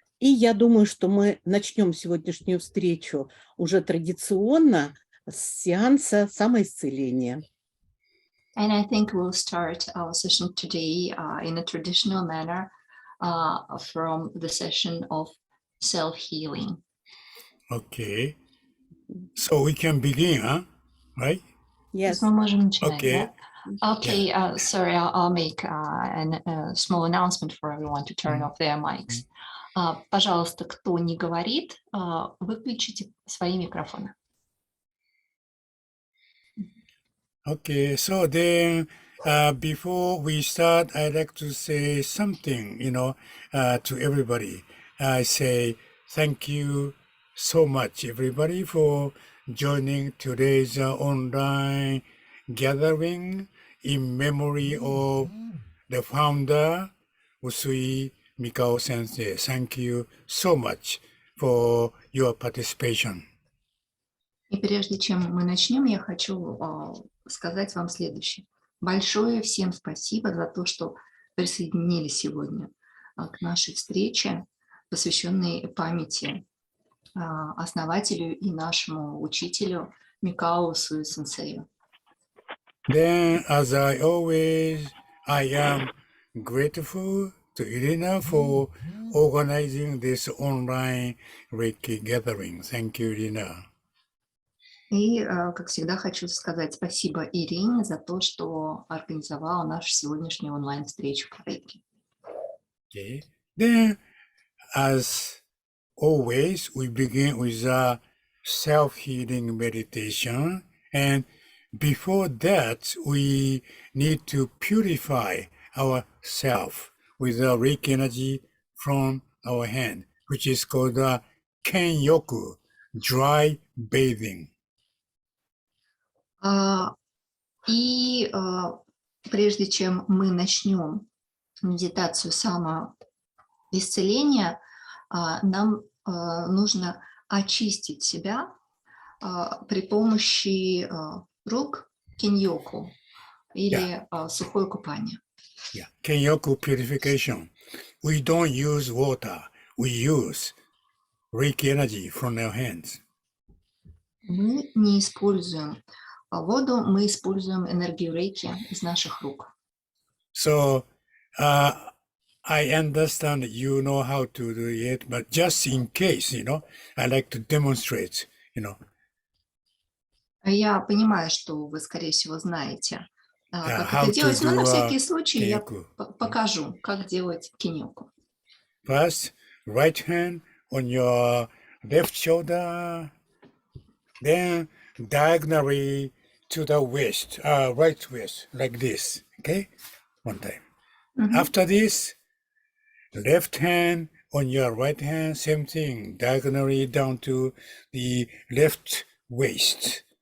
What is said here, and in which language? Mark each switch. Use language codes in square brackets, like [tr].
[ru] И я думаю, что мы начнем сегодняшнюю встречу уже традиционно с сеанса самоисцеления. [en] And I think we'll start our session today in a traditional manner from the session of self-healing. Okay. So we can begin, huh? Right? Yes. [ru] Мы можем начинать, [en] Okay. [ru] да? [en] Okay, sorry, I'll make a small announcement for everyone to turn off their mics. [ru] Пожалуйста, кто не говорит, выключите свои микрофоны. [en] Okay, so then before we start, I'd like to say something, to everybody. I say thank you so much, everybody, for joining today's online gathering in memory of the founder, Usui Mikao Sensei. Thank you so much for your participation. [ru] И прежде чем мы начнем, я хочу сказать вам следующее. Большое всем спасибо за то, что присоединились сегодня к нашей встрече, посвященной памяти основателю и нашему учителю Микао Усуи сенсею. [en] Then, as I always, I am grateful to Irina for organizing this online Рэйки gathering. Thank you, Irina. [ru] И, как всегда, хочу сказать спасибо Ирине за то, что организовала нашу сегодняшнюю онлайн-встречу по Рэйки. [en] Okay. Then, as always, we begin with a self-healing meditation. And before that, we need to purify ourselves with the Рэйки energy from our hand, which is called the Kenyoku, dry bathing. [ru] И прежде чем мы начнем медитацию самоисцеления, нам нужно очистить себя при помощи рук кеньоку или сухое купание. [en] Yeah, Kenyoku purification. We don't use water. We use Рэйки energy from our hands. [ru] Мы не используем воду, мы используем энергию Рэйки из наших рук. [en] So, I understand that you know how to do it, but just in case, I like to demonstrate, [ru] Я понимаю, что вы, скорее всего, знаете, как [en] how [ru] это [en] to [ru] делать, но [en] do [ru] на всякий случай я [en] Kenyoku. [ru] покажу, как делать кеньоку. [en] First, right hand on your left shoulder, then diagonally to the waist, right waist, like this, okay? One time. After this, left hand on your right hand, same thing, diagonally down to the left waist.